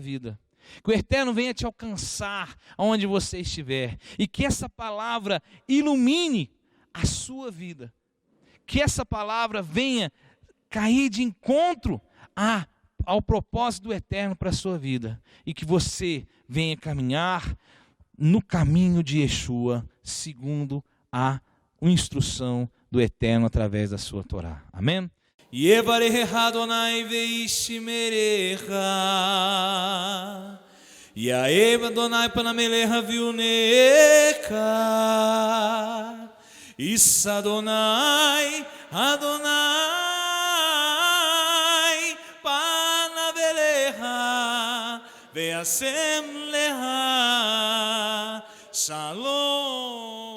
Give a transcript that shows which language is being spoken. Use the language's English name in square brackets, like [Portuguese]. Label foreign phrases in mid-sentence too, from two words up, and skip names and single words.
[Portuguese] vida, que o Eterno venha te alcançar aonde você estiver, e que essa palavra ilumine a sua vida, que essa palavra venha cair de encontro ao propósito do Eterno para a sua vida, e que você venha caminhar no caminho de Yeshua, segundo a instrução do Eterno através da sua Torá. Amém? [Hebrew] יברך אדוני וישמרך, יאהב אדוני פניו אליך ויונק, יישא אדוני פניו אליך וישם לך שלום.